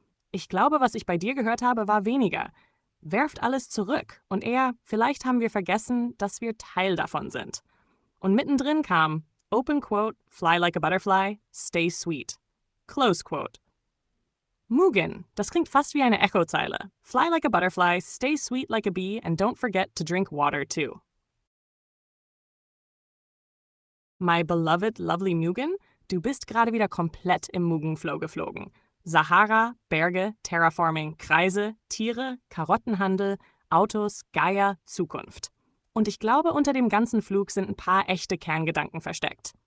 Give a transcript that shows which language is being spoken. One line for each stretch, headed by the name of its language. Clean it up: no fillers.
German: Ich glaube, was ich bei dir gehört habe, war weniger. Werft alles zurück und eher, vielleicht haben wir vergessen, dass wir Teil davon sind. Und mittendrin kam
English: Open Quote, fly like a butterfly, stay sweet. Close Quote.
German: Mugen, das klingt fast wie eine Echozeile.
English: Fly like a butterfly, stay sweet like a bee, and don't forget to drink water too. My beloved, lovely
German: Mugen, du bist gerade wieder komplett im Mugenflow geflogen. Sahara, Berge, Terraforming, Kreise, Tiere, Karottenhandel, Autos, Gaia, Zukunft. Und ich glaube, unter dem ganzen Flug sind ein paar echte Kerngedanken versteckt.